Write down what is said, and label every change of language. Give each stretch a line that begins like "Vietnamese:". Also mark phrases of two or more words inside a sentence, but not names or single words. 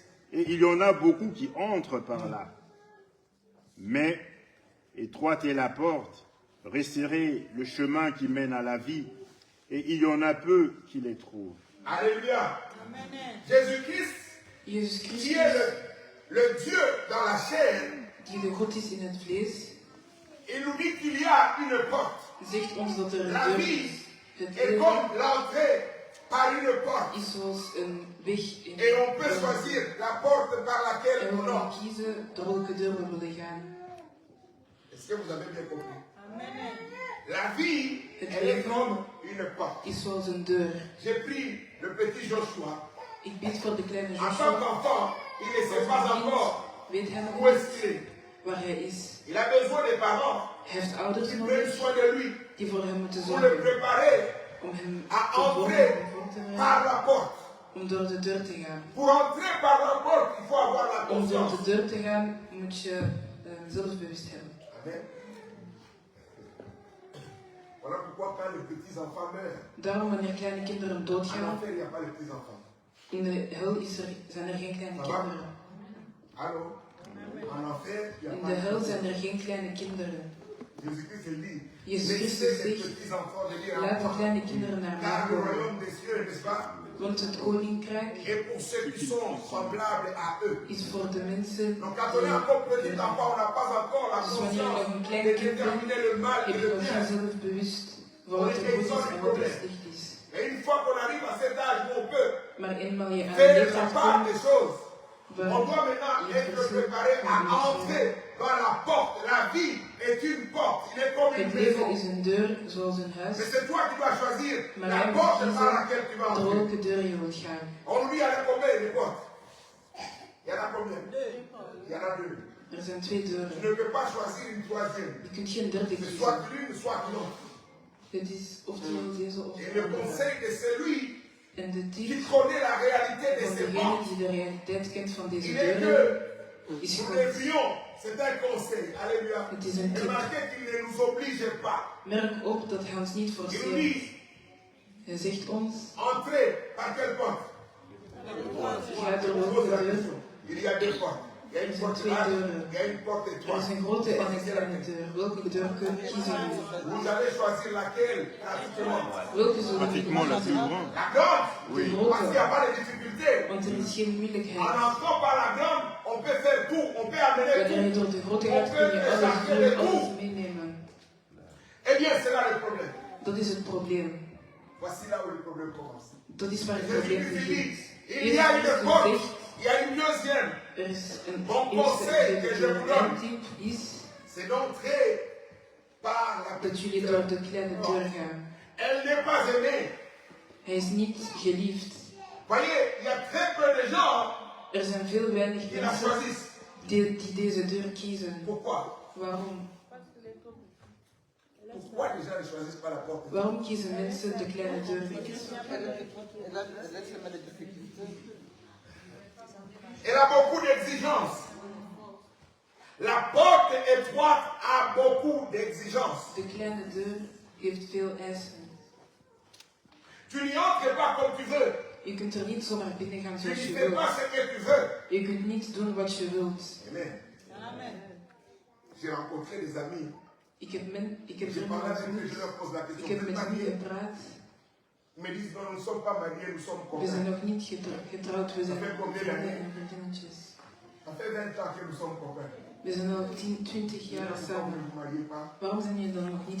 French: et il y en a beaucoup qui entrent par là. Mais étroite est la porte, resserré le chemin qui mène à la vie, et il y en a peu qui les trouvent. Alléluia. Jésus-Christ,
Dutch: Jezus
French: qui
Dutch: Christus,
French: est le Dieu dans la chair,
Dutch: die de God is in het vlees,
French: il nous dit qu'il y a une porte.
Dutch: zegt ons dat er een
French: La
Dutch: deur
French: vie
Dutch: is. Het
French: est
Dutch: leven
French: comme l'entrée par une porte.
Dutch: is zoals een weg in
French: Et on peut choisir la porte par laquelle
Dutch: en we
French: on
Dutch: kunnen
French: entre.
Dutch: kiezen door welke deur we willen gaan.
French: Est-ce que vous avez bien compris? La vie,
Dutch: Het
French: elle est
Dutch: leven
French: comme une porte.
Dutch: is zoals een deur.
French: J'ai pris le petit Joshua.
Dutch: Ik bid voor de kleine
French: En tant
Dutch: Joshua.
French: qu'enfant, il ne sait pas
Dutch: Als
French: encore
Dutch: kind weet hij nog
French: où est-ce
Dutch: niet
French: qu'il est.
Dutch: waar hij is.
French: Il a besoin des parents
Dutch: Hij heeft ouders
French: qui prennent
Dutch: nodig
French: soin de lui
Dutch: die voor hem moeten
French: pour le
Dutch: zorgen.
French: préparer
Dutch: Om hem
French: à
Dutch: te
French: entrer
Dutch: vormen, voor te
French: par
Dutch: brengen,
French: la porte.
Dutch: om door de deur te gaan.
French: Pour entrer par la porte, il faut avoir la
Dutch: Om door
French: confiance.
Dutch: de deur te gaan moet je zelfbewust hebben.
French: Amen. Voilà pourquoi quand les petits-enfants meurent,
Dutch: Daarom wanneer kleine kinderen
French: en
Dutch: doodgaan,
French: enfer, il n'y a pas de petits-enfants.
Dutch: in de hel zijn er geen kleine kinderen.
French: Allô? En enfer, il n'y a
Dutch: In
French: pas de
Dutch: de hel
French: petits-enfants.
Dutch: zijn er geen kleine kinderen.
French: Jésus-Christ il dit,
Dutch: Jezus
French: laissez
Dutch: Christus
French: les
Dutch: zegt,
French: petits-enfants venir à
Dutch: laat de
French: moi.
Dutch: kleine kinderen naar mij
French: Car le
Dutch: komen.
French: royaume des cieux, n'est-ce pas,
Dutch: Want het koninkrijk
French: est pour ceux qui sont semblables à eux.
Dutch: is voor de mensen
French: Donc quand on est encore petit enfant, on n'a pas encore la
Dutch: Dus wanneer je nog een
French: conscience
Dutch: klein
French: de
Dutch: kind bent,
French: déterminer le mal
Dutch: heb
French: et
Dutch: je
French: le
Dutch: nog
French: bien.
Dutch: geen zelfbewust voor wat er goed is en wat er slecht is.
French: Et une fois qu'on arrive à cet âge où on peut
Dutch: Maar eenmaal je aan de
French: faire la
Dutch: leeftijd
French: part
Dutch: komt,
French: des choses,
Dutch: waar
French: on doit maintenant
Dutch: je
French: être
Dutch: verschil
French: préparé à
Dutch: kan maken.
French: entrer dans la porte. La vie est une porte, il est comme une
Dutch: Het leven
French: maison.
Dutch: is een deur zoals een
French: Mais
Dutch: huis,
French: c'est toi qui dois choisir
Dutch: maar
French: la
Dutch: jij moet
French: porte par
Dutch: kiezen
French: laquelle tu vas
Dutch: door
French: entrer.
Dutch: welke deur je wilt gaan.
French: On nous dit il y en a combien de portes? Il y en a combien? Il y en a deux.
Dutch: Er zijn twee
French: Tu
Dutch: deuren.
French: ne peux pas choisir une troisième.
Dutch: Je kunt geen derde
French: C'est soit
Dutch: kiezen.
French: l'une, soit l'autre.
Dutch: Het is oftewel deze of
French: Et
Dutch: de
French: le
Dutch: andere.
French: conseil de celui
Dutch: En de
French: qui
Dutch: tip
French: connaît la réalité de
Dutch: van
French: ces
Dutch: degene
French: portes,
Dutch: die de realiteit kent van deze
French: il est
Dutch: deuren,
French: que
Dutch: is
French: Nous
Dutch: gekocht.
French: devrions, c'est un conseil, alléluia.
Dutch: Het is een tip.
French: Remarquez qu'il ne nous oblige pas.
Dutch: Merk op dat hij ons niet
French: Il nous
Dutch: forceert.
French: dit,
Dutch: Hij zegt ons,
French: entrez par quelle porte?
Dutch: ga door
French: Je pose
Dutch: welke
French: la
Dutch: deur.
French: question. Il y a deux portes. Il y a une porte large, il y a une porte
Dutch: Er is
French: étroite.
Dutch: een grote en een kleine deur. Welke deur kiezen we?
French: Vous allez choisir laquelle, pratiquement.
Dutch: Welke zullen we
French: Pratiquement la plus
Dutch: doen?
French: grande. La grande. Oui. Parce qu'il n'y a pas de difficulté.
Dutch: Want er is geen
French: En
Dutch: moeilijkheid.
French: entrant par la grande, on peut faire tout, on peut amener
Dutch: Wanneer je
French: tout.
Dutch: door de grote gaat, kun je alles meenemen.
French: Eh bien, c'est là le problème.
Dutch: Dat is het probleem.
French: Voici là où le problème commence.
Dutch: Dat is waar het
French: Jésus
Dutch: probleem
French: dit,
Dutch: begint.
French: il y a une
Dutch: Jezus
French: porte,
Dutch: zegt,
French: il y a une deuxième.
Dutch: er is een
French: Bon conseil que je vous donne.
Dutch: eerste tip is
French: C'est d'entrer par la
Dutch: dat
French: petite
Dutch: jullie door de kleine deur gaan.
French: Elle n'est pas aimée.
Dutch: Hij is niet geliefd.
French: Voyez, il y a très peu de gens
Dutch: Er zijn veel weinig
French: qui la
Dutch: mensen
French: choisissent.
Dutch: die deze deur kiezen.
French: Pourquoi?
Dutch: Waarom?
French: Pourquoi les gens ne choisissent pas la porte?
Dutch: Waarom kiezen mensen de kleine deur niet?
French: Elle se met des difficultés. Elle a beaucoup d'exigences. La porte étroite a beaucoup d'exigences.
Dutch: De kleine deur heeft veel eisen.
French: Tu n'y entres pas comme tu veux.
Dutch: Je kunt er niet zomaar binnen gaan
French: Tu
Dutch: zoals
French: n'y
Dutch: je
French: fais
Dutch: wilt.
French: pas ce que tu veux.
Dutch: Je kunt niet doen wat je wilt.
French: Amen. J'ai rencontré des amis.
Dutch: Ik heb
French: J'ai
Dutch: vrienden
French: parlé avec eux,
Dutch: ontmoet.
French: je leur pose la
Dutch: Ik
French: question.
Dutch: heb
French: Vous êtes
Dutch: met hen
French: mariés?
Dutch: gepraat.
French: Ils me disent non, nous ne sommes pas mariés, nous sommes
Dutch: We zijn
French: copains.
Dutch: nog niet getrouwd, we zijn vrienden en vriendinnetjes.
French: Ça fait 20 ans que nous sommes copains.
Dutch: We zijn al 20 jaar
French: Pourquoi vous ne
Dutch: samen.
French: vous mariez pas?
Dutch: Waarom zijn jullie dan nog niet